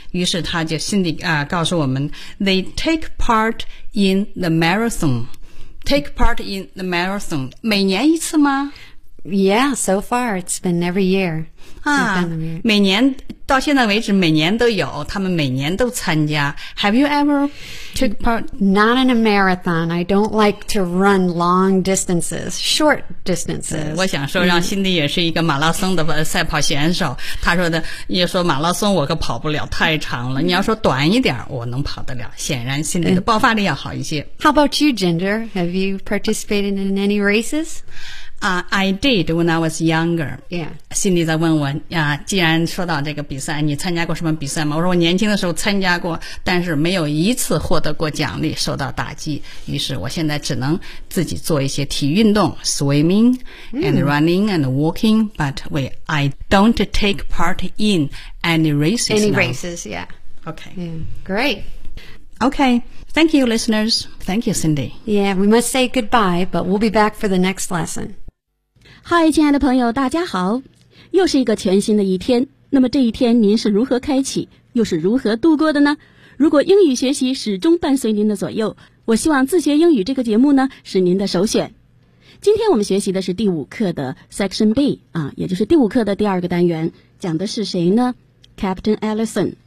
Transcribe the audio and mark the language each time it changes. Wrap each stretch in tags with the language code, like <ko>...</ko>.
<zh>于是他就心里告诉我们</zh> <en>They take part in the marathon. Take part in the marathon.</en> <zh>每年一次吗？</zh> <en>Yeah, so far it's been every year.</en> <zh>每年到现在为止每年都有，他们每年都参加。</zh> <en>Have you ever took part? Not in a marathon. I don't like to run long distances, short distances.</en> <zh>我想说让心里也是一个马拉松的赛跑选手。他说的，你说马拉松我可跑不了，太长了。你要说短一点我能跑得了。显然心里的爆发力要好一些。</zh> <en>How about you, Ginger? Have you participated in any races? I did when I was younger. Yeah.</en> <zh>Cindy 在问我既然说到这个比赛，你参加过什么比赛吗？我说我年轻的时候参加过，但是没有一次获得过奖励，受到打击。于是我现在只能自己做一些体育运动</zh> <en>,swimming and running and walking, but I don't take part in any races. Any now. races, yeah. Okay. Yeah. Great. Okay. Thank you, listeners. Thank you, Cindy. Yeah, we must say goodbye, but we'll be back for the next lesson.</en> <zh>Hi, 亲爱的朋友，大家好。又是一个全新的一天，那么这一天您是如何开启，又是如何度过的呢？如果英语学习始终伴随您的左右，我希望自学英语这个节目呢，是您的首选。今天我们学习的是第五课的 Section B, 也就是第五课的第二个单元，讲的是谁呢？Captain Allison.</zh>